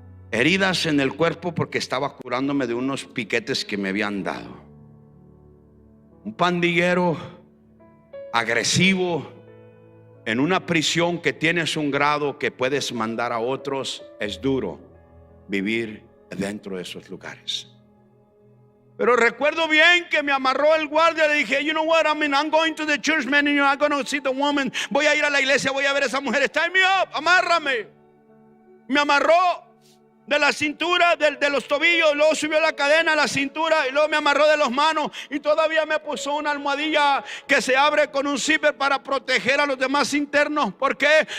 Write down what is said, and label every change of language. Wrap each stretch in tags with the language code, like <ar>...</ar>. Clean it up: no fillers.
<es>Heridas en el cuerpo porque estaba curándome de unos piquetes que me habían dado. Un pandillero agresivo. En una prisión que tienes un grado que puedes mandar a otros, es duro vivir dentro de esos lugares. Pero recuerdo bien que me amarró el guardia. Le dije,</es> <en>you know what, I'm going to the church, man, and you're not going to see the woman.</en> <es>Voy a ir a la iglesia, voy a ver a esa mujer.</es> <en>Tie me up,</en> <es>amárrame. Me amarró de la cintura, de los tobillos, luego subió la cadena a la cintura y luego me amarró de las manos y todavía me puso una almohadilla que se abre con un zipper para proteger a los demás internos. ¿Por qué?</es>